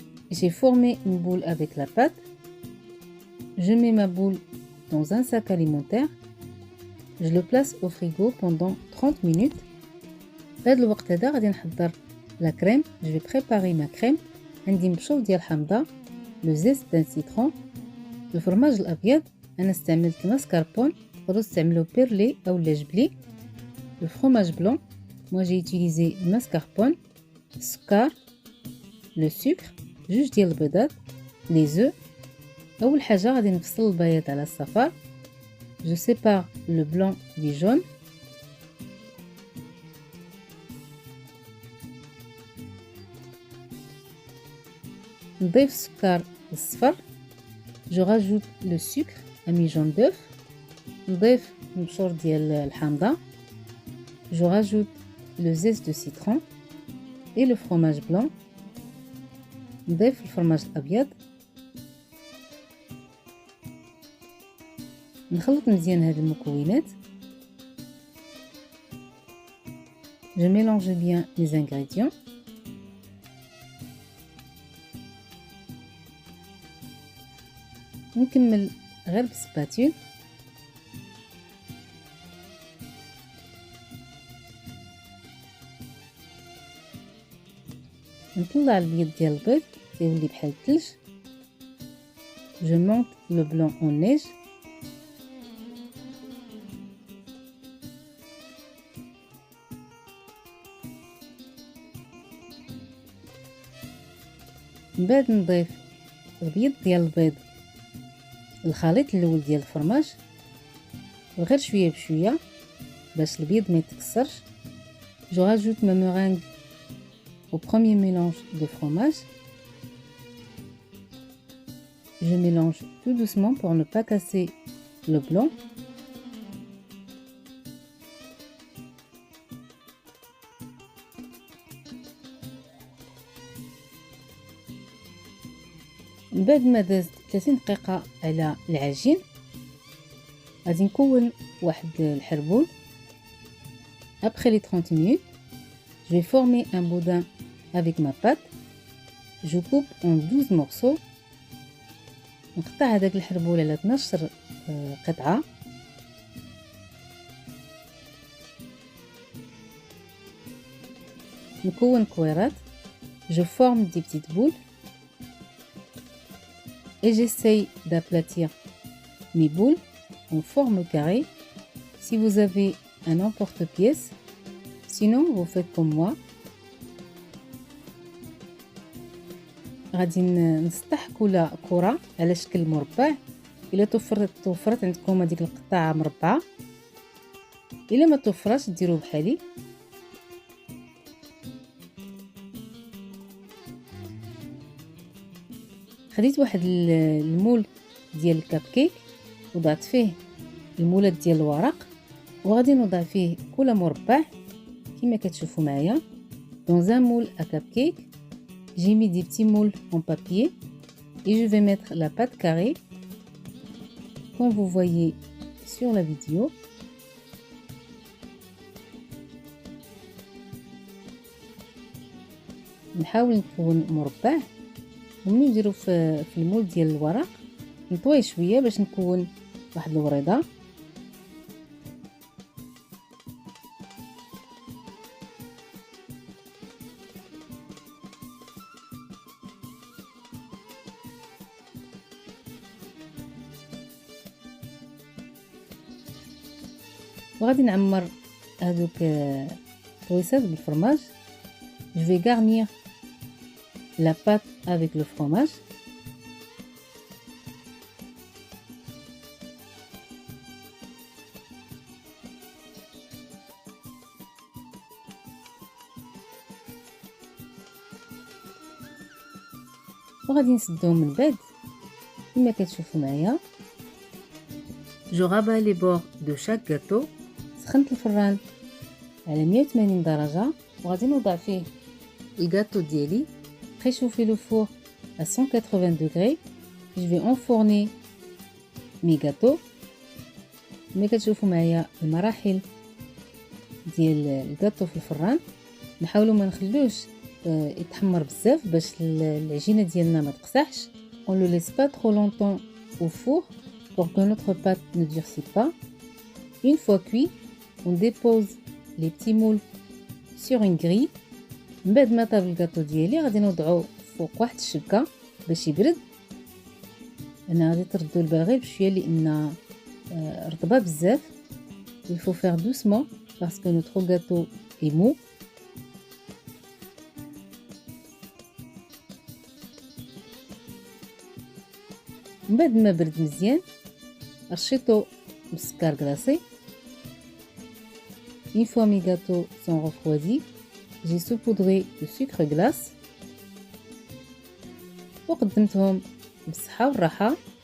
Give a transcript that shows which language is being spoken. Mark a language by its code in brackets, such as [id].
[fr] J'ai formé une boule avec la pâte. Je mets ma boule dans un sac alimentaire. Je le place au frigo pendant 30 minutes. [ar] في هذا الوقت هذا غادي نحضر [fr] لا كريم. Je vais préparer ma crème. [ar] عندي مبشور ديال الحامضه، [fr] لو زيست دان سيترون، [ar] الفرماج الابيض. انا استعملت الماسكاربون، تقدروا تستعملوا بيرلي او جبلي. الفرماج بلون، [fr] moi j'ai utilisé [ar] الماسكاربون، السكر، [fr] لو سكر، [ar] جوج ديال البيضات، [fr] لي زو. [ar] اول حاجه غادي نفصل البياض على الصفار. [fr] Je sépare le blanc du jaune. [ar] نضيف السكر الصفر. [fr] Je rajoute le sucre ami jaune d'œuf. [ar] نضيف المبشور ديال الحامضة. [fr] Je rajoute le zeste de citron et le fromage blanc. [ar] نضيف الفرماج الأبيض. نخلط مزيان هاد المكونات. [fr] Je mélange bien les ingrédients. [ar] نكمل غير بالسباتول. نطلع البيض ديال البيض يولي بحال الثلج. [fr] Je monte le blanc en neige. [ar] من بعد نضيف البيض ديال البيض الخليط الاول ديال الفرماج وغير شويه بشويه باش البيض ما يتكسرش. [fr] Je rajoute ma meringue au premier mélange de fromage. Je mélange tout doucement pour ne pas casser le blanc. [ar] من بعد ما دازت 30 دقيقة على العجين غادي نكون واحد الحربول. [fr] Après les 30 minutes, je vais former un boudin avec ma pâte. Je coupe en 12 morceaux. [ar] نقطع هذاك الحربول على 12 قطعة. نكون كويرات. [fr] Je forme des petites boules et j'essaye d'aplatir mes boules en forme carrée. Si vous avez un emporte-pièce, sinon vous faites comme moi. [ar] غادي نسطح كل كرة على شكل مربع. الا توفرت عندكم هذيك القطعة مربعة، الا ما توفرش ديروا بحالي. خديت واحد المول ديال الكاب كيك وضعت فيه المولات ديال الورق، وغادي نوضع فيه كل مربع كما كتشوفوا معايا. [fr] dans un moule à cupcake j'ai mis des petits moules en papier et je vais mettre la pâte carrée comme vous voyez sur la vidéo. [ar] نحاول نكون مربع، ومنين نديرو في المول ديال الورق نطويه شويه باش نكون واحد الوريضه. وغادي نعمر هذوك الطويسات بالفرماج. [fr] Je vais garnir la pâte avec le fromage. [ar] وغادي نسدهم من بعد كما كتشوفوا معايا. [fr] Je rabats les bords de chaque gâteau. [ar] سخنت الفران على 180 درجة وغادي نوضع فيه الجاتو ديالي. [fr] préchauffer le four à 180 degrés. Je vais enfourner mes gâteaux. [ar] كما كتشوفوا معايا المراحل ديال الجاتو في الفران. نحاولوا ما نخلوش يتحمر بزاف باش العجينه ديالنا ما تقصحش. [fr] on le laisse pas trop longtemps au four pour que notre pâte ne durcisse pas. Une fois cuit, on dépose les petits moules sur une grille. [ar] من بعد ما طاب الكاطو ديالي غادي نوضعو فوق واحد الشبكه باش يبرد. انا غادي تردو البال غير بشويه لان رطبه بزاف. [fr] il faut faire doucement parce que notre gâteau est mou. [ar] من بعد ما برد مزيان رشيتو بالسكر كلاصي. [fr] une fois mes gâteaux sont refroidis, j'ai saupoudré de sucre glace [ar] وقدمتهم بالصحة والراحة.